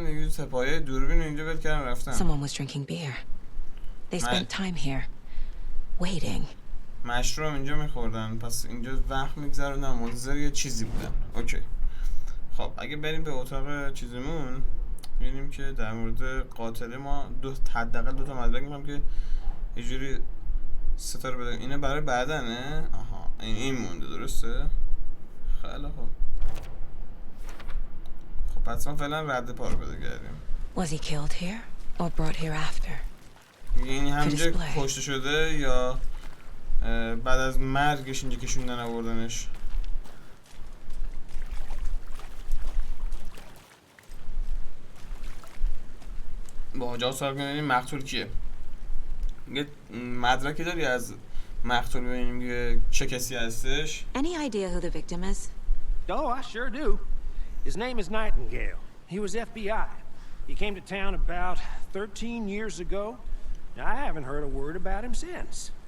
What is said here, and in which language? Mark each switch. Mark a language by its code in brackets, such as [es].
[fa] یه سپاهی دوربین اینجا ول کردن رفتن. [en] Someone was drinking beer. They spent time here, waiting. [fa] مشروم اینجا میخوردن، پس اینجا وقت میگذروندن، منتظر یه چیزی بودن. اوکی. خب اگه بریم به اتاق چیزمون میبینیم که در مورد قاتل ما حداقل 2 تا مدرک میخوام که یه جوری ستاره بدیم. اینه برای بعدنه. آها این مونده. درسته؟ خیلی خوب. خب پس ما فعلا رد پا رو پیدا کردیم. [en] Was he killed here or brought here after? [fa] این همینجا کشته شده یا بعد از مرگش اینجا کشوندن آوردنش؟ با جا سوال کنیم مقتول کیه؟ یه مدرکی داری از مقتول ببینیم که چه کسی هستش؟ [en] Any idea who the victim is? Oh, I sure do. His name is Nightingale. He was FBI. He came to town about 13 years ago. I haven't heard a word about him since.